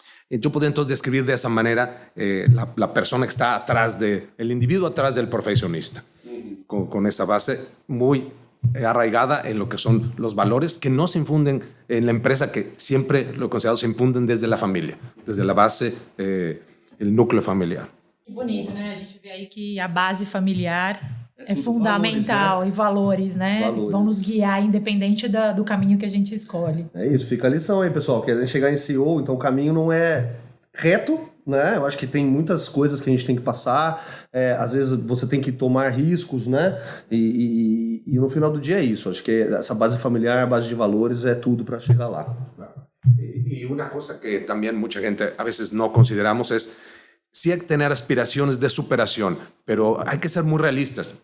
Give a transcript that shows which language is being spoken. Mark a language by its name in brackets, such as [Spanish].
[Spanish] Yo podría entonces describir de esa manera la persona que está atrás el individuo atrás del profesionista, con esa base muy arraigada en lo que son los valores que no se infunden en la empresa, que siempre lo he considerado se infunden desde la familia, desde la base, el núcleo familiar. [Portuguese] Que bonito, né? A gente vê aí que a base familiar é fundamental, e valores, né? Valores. Vão nos guiar independente do caminho que a gente escolhe. É isso, fica a lição aí, pessoal. Querendo chegar em CEO, então o caminho não é reto, né? Eu acho que tem muitas coisas que a gente tem que passar. Às vezes você tem que tomar riscos, né? E no final do dia é isso. Acho que essa base familiar, a base de valores é tudo para chegar lá. [Spanish] Y una cosa que también mucha gente a veces no consideramos es sí hay que tener aspiraciones de superación, pero hay que ser muy realistas.